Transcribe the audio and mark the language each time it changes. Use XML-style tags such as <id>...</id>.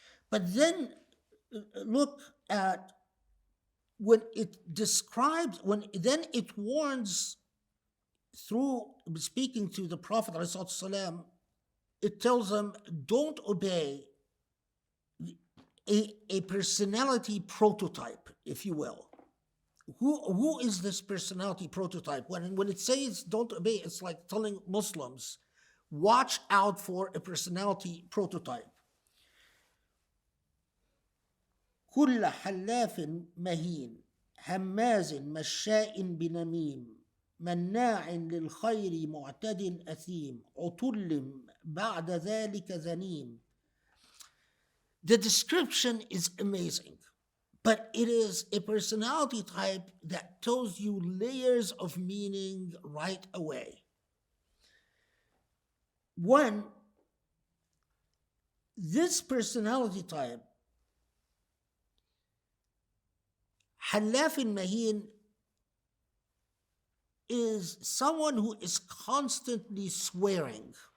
<en>But then look at when it describes, then it warns through speaking to the Prophet ﷺ, it tells him, don't obey a personality prototype, if you will. Who is this personality prototype? When it says don't obey, it's like telling Muslims, watch out for a personality prototype.</en> <ar>كل حلاف مهين هماز مشاء بنميم مناع للخير معتد أثيم عتل بعد ذلك ذنيم.</ar> <en>The description is amazing, but it is a personality type that tells you layers of meaning right away. One, this personality type, Halaf Mahin, is someone who is constantly swearing.</en>